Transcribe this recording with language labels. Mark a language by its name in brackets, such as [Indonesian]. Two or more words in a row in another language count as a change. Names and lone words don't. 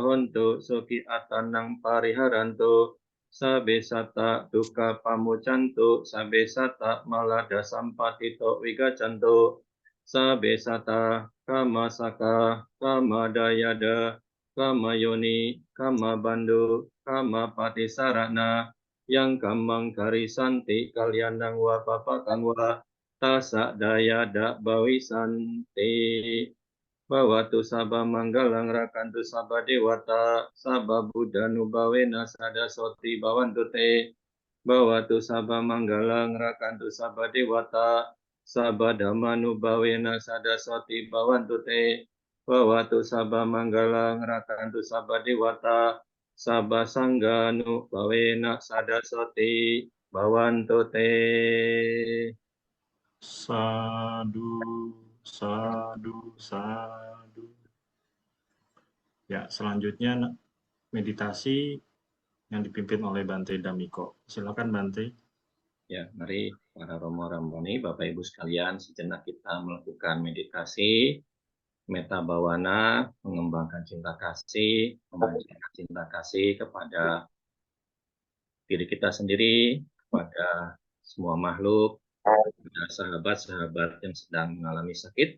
[Pali] hontu suki atanang pariharantu sabe sata duka pamucantu sabe sata malada sampatito wigacantu sabe sata kama saka kama dayada kama yoni kama bandu kama patisarana yang kamang karisanti kalyanang wa papakang wa tasa daya dak bawisanti Bawatu sabah manggalang rakantu sabah dewata sabah buddha nubawena sada soti bawantu te bawatu sabah manggalang rakantu sabah dewata sabah dhamma nubawena sada soti bawantu te bawatu sabah manggalang rakantu sabah dewata sabah sangga nubawena sada soti bawantu te. Sadu, sadu, sadu. [Indonesian] Ya, selanjutnya meditasi yang dipimpin oleh Bante Damiko. Silakan Bante. Ya, mari para Romo Ramoni, Bapak Ibu sekalian, sejenak kita melakukan meditasi, [Pali] meta bawana, [Indonesian] mengembangkan cinta kasih, memanjatkan cinta kasih kepada diri kita sendiri, kepada semua makhluk, kepada sahabat-sahabat yang sedang mengalami sakit.